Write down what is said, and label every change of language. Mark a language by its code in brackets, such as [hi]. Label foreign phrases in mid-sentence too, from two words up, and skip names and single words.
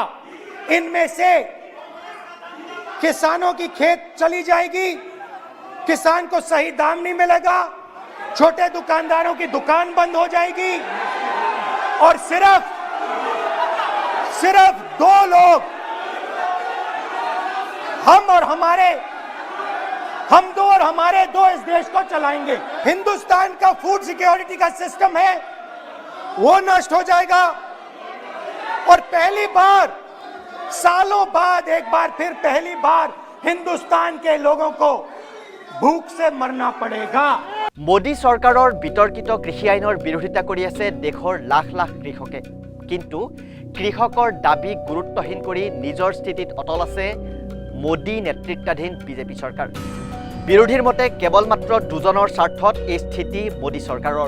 [hi] इनमें से किसानों की खेत चली जाएगी, किसान को सही दाम नहीं मिलेगा, छोटे दुकानदारों की दुकान बंद हो जाएगी, और सिर्फ 2 लोग, हम दो और हमारे 2 इस देश को चलाएंगे। हिंदुस्तान का [en] food security [hi] का सिस्टम है वो नष्ट हो जाएगा, और पहली बार सालों बाद एक बार फिर पहली बार हिंदुस्तान के लोगों को भूख से मरना पड़ेगा। [as] মোদী চৰকাৰৰ বিতৰ্কিত কৃষি আইনৰ বিৰোধিতা কৰি আছে দেশৰ লাখ লাখ কৃষকে, কিন্তু কৃষকৰ দাবী গুৰুত্বহীন কৰি নিজৰ স্থিতিত অটল আছে মোদী নেতৃত্বাধীন বিজেপি চৰকাৰ। বিৰোধীৰ মতে কেৱল মাত্ৰ 2জনৰ স্বাৰ্থত এই স্থিতি মোদী চৰকাৰৰ।